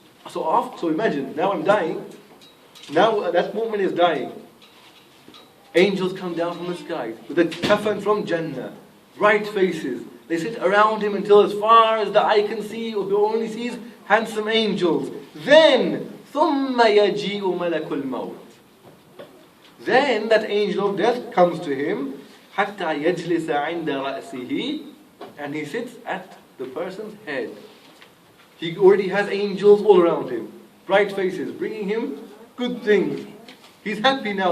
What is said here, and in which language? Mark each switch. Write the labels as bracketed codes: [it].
[en] So imagine, now I'm dying. Now that mu'min is dying. Angels come down from the sky with a kafan from Jannah. Bright faces. They sit around him until as far as the eye can see, or he only sees handsome angels. Then, [ar] ثُمَّ يَجِيءُ مَلَكُ الْمَوْتِ. [en] Then that angel of death comes to him, [ar] حَتَّى يَجْلِسَ عِنْدَ رَأْسِهِ, [en] and he sits at the person's head. He already has angels all around him, bright faces, bringing him good things. He's happy now.